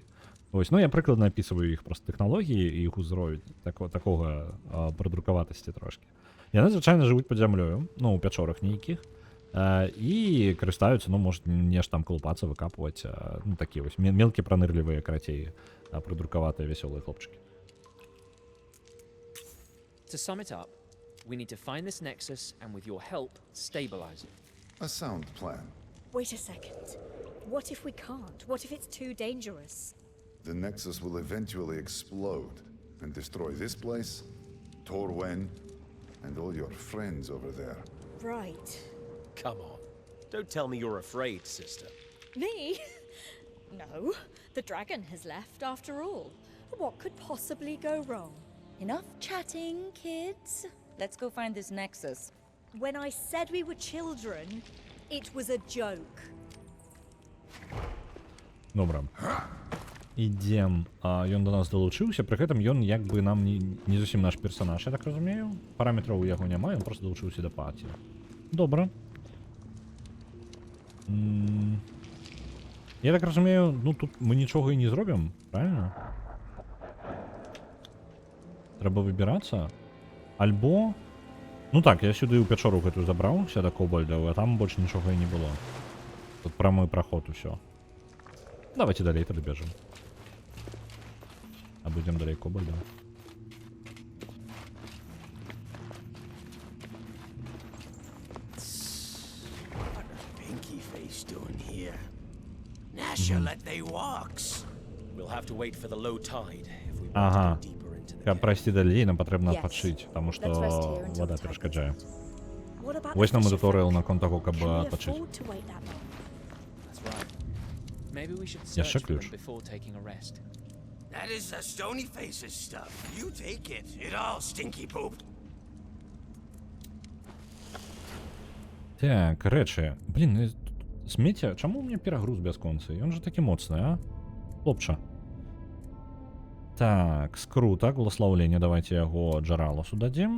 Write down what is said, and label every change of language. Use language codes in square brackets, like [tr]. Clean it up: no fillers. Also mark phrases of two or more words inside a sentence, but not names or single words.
[be] Вось, ну, я прыкладна апісваю іх проста тэхналогіі і іх узровень такога прадрукаватасці трошкі. Яны звычайна жывуць пад зямлёю, ну, у пячорах нейкіх, і карыстаюцца, ну, можа, нешта там калупацца, выкапваць, ну, такія вось мелкія пранырлівыя, карацей, прадрукаватыя вясёлыя хлопчыкі. [en] To sum it up, we need to find this nexus and with your help, stabilize it. A sound plan. Wait a second. What if we can't? What if it's too dangerous? The Nexus will eventually explode and destroy this place, Torwen, and all your friends over there. Right. Come on. Don't tell me you're afraid, sister. Me? No. The dragon has left after all. What could possibly go wrong? Enough chatting, kids. Let's go find this nexus. When I said we were children, it was a joke. [be] Добра. Ідзем. Ён до нас далучыўся, пры гэтым ён як бы нам не зусім наш персонаж, я так разумею. Параметраў у яго няма, ён просто далучыўся да паці. Добра. Я так разумею, ну тут мы нічога і не зробім, правильно? Трэба выбірацца. Альбо... Ну так, я сюды ў пячору гэтую забраўся да кобальдаў, а там больш нічога і не было. Тут прамой праход усё. Давайте далей тады бежим. А будем далей кобальдаў. [en] What is Pinky Face doing here? Nasha let they walks. We'll have to wait for the low tide if we want [be] Ага. [en] to go deeper into the [be] Каб прайсці далей, нам патрэбна [en] Yes. [be] адпачыць, таму што [en] Let's rest here until [be] вада [en] the tide [be] перашкаджае. [en] goes out. What about [be] Вось [en] the [be] нам і [en] fisher [be] туторыял [en] folk? [be] наконт таго, каб [en] Can we [be] адпачыць. [en] afford to wait that long? That's right. Maybe we should [be] Яшчэ [en] search for them [be] ключ. [en] before taking a rest. That is the Stony Faces stuff. You take it. It all stinky poop. [be] Так, рэчы. Блін, смецця, чаму ў мяне перагруз бясконцы? Ён жа такі моцны, а? Хлопча. Так, скрута, благословлення, давайте яго Джараласу дадзім.